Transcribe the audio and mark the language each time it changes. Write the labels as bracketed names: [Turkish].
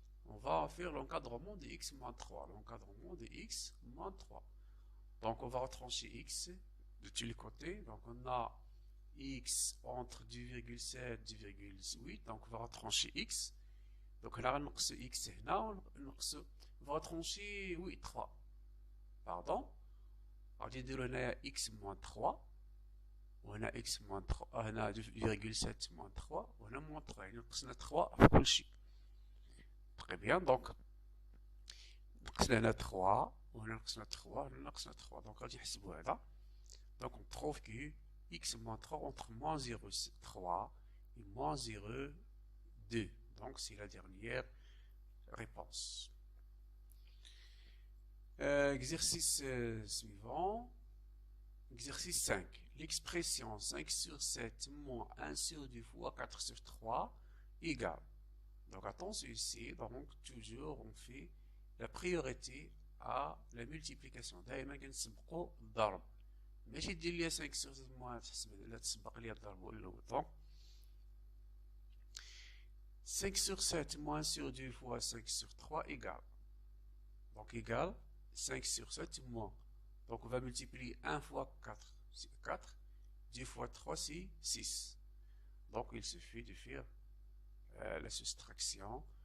[French] on va faire l'encadrement de x moins 3. L'encadrement de x moins 3. Donc on va retrancher x de tous les côtés. Donc on a x entre 2,7 et 2,8. Donc on va retrancher x. Donc là on a x هنا on va retrancher 8 3. Pardon. [Arabic] غادي نديرو هنايا x moins 3. وهنا x moins 3. هنا 2,7 moins 3. وهنا moins 3. يعني نقصنا 3 في كل شيء. Très bien, donc نقصنا 3 وهنا نقصنا 3 وهنا نقصنا 3. Donc غادي نحسبوا هذا. [French] Donc on trouve que x moins 3 entre moins 0,3 et moins 0,2. Donc c'est la dernière réponse. Exercice suivant. Exercice 5. L'expression 5 sur 7 moins 1 sur 2 fois 4 sur 3 égale. Donc attention ici, donc toujours on fait la priorité à la multiplication. [Arabic] دائما كنسبقوا الضرب. ماشي دير لي 5 sur 7 moins لا تسبق لي الضرب الاول. [French] Donc 5 sur 7 moins 1 sur 2 fois 5 sur 3 égale. Donc égale 5 sur 7 moins. Donc on va multiplier 1 fois 4, c'est 4. 2 fois 3, c'est 6. Donc il suffit de faire la soustraction.